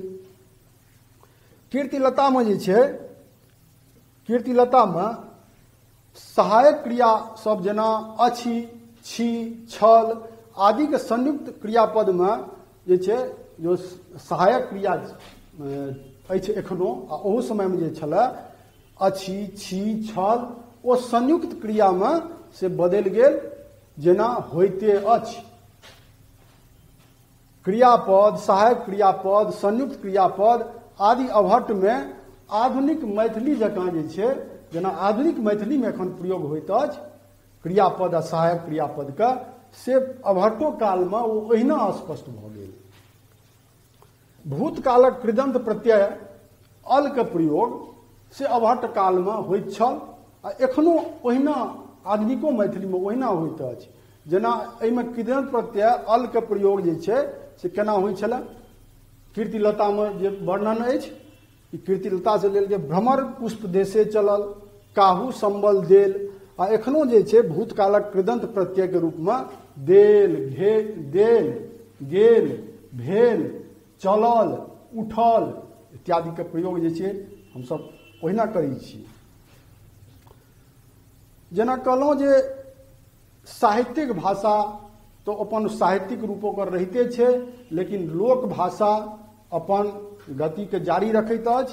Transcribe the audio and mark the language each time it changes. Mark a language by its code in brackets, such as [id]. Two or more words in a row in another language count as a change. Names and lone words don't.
[mai] कीर्तिलता में जे छै, कीर्तिलता में सहायक क्रिया सब जेना अछि, छी, छल आदि के संयुक्त क्रियापद में जे छै जो सहायक क्रिया अछि एखनो, आ ओहो समय में जे छलै अछि, छी, छल ओ संयुक्त क्रिया में से बदलि गेल, जेना होइते अछि। क्रियापद, सहायक क्रियापद, संयुक्त क्रियापद आदि अभट्ट में आधुनिक मैथिली जकाँ जे छै, जेना आधुनिक मैथिली में एखन प्रयोग होइत अछि क्रियापद आ सहायक क्रियापद का, से अभट्टो काल में वो ओहिना स्पष्ट भऽ गेल। भूतकालक कृदंत प्रत्यय अल के प्रयोग से अभट्ट काल में होइत छल, आ एखनो ओहिना आधुनिको मैथिली में ओहिना होइत अछि। जेना एहिमे कृदंत प्रत्यय अल के प्रयोग जे छै से केना होइ छलै, कीर्तिलता में जे वर्णन अछि, ई कीर्तिलता से लेल जे भ्रमर पुष्प देशे चलल, काहू संबल देल, आ एखनो जे छै भूतकालक कृदंत प्रत्यय के रूप में देल, देल, गेल, भेल, चलल, उठल इत्यादि के प्रयोग जे छै हमसब ओहिना करै छी। जेना कहलहुँ जे साहित्यिक भाषा तो अपन साहित्यिक रूप ओकर रहिते छै, लेकिन लोक भाषा अपन गति के जारी रखैत अछि।